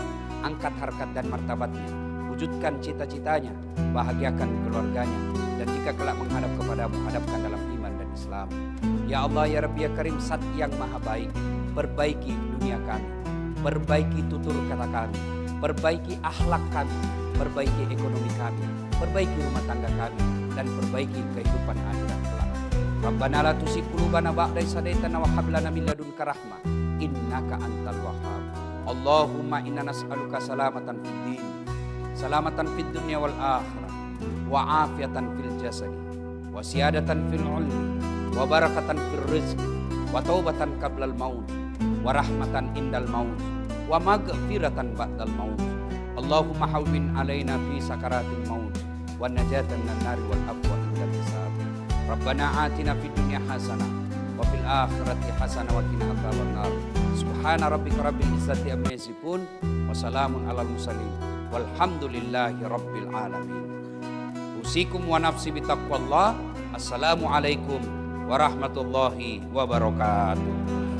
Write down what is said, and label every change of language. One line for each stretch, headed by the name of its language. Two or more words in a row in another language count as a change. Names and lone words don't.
Indonesian: Angkat harkat dan martabatnya, wujudkan cita-citanya, bahagiakan keluarganya, dan jika kelak menghadap kepadamu, hadapkan dalam iman dan Islam.
Arabic: يا الله يا ربي يا كريم,
Indonesian: Zat yang maha baik, perbaiki dunia kami, perbaiki tutur kata kami, perbaiki akhlak kami, perbaiki ekonomi kami, perbaiki rumah tangga kami, dan perbaiki kehidupan akhirat kelak.
Arabic: ربنا لا تزغ قلوبنا بعد إذ هديتنا وهب لنا من لدنك رحمة إنك أنت الوهاب. اللهم إنا نسألك سلامة في الدين سلامة في الدنيا والآخرة وعافية في الجسد وزيادة في العلم وبركة في الرزق وتوبة قبل الموت ورحمة عند الموت ومغفرة بعد الموت. اللهم هون علينا في سكرات الموت ونجاة من النار والعفو عند الحساب. ربنا آتنا في الدنيا حسنة وفي الآخرة حسنة وقنا عذاب النار. سبحان ربك رب العزة عما يصفون وسلام على المرسلين والحمد لله رب العالمين. أوصيكم ونفسي بتقوى الله. السلام عليكم ورحمة الله وبركاته.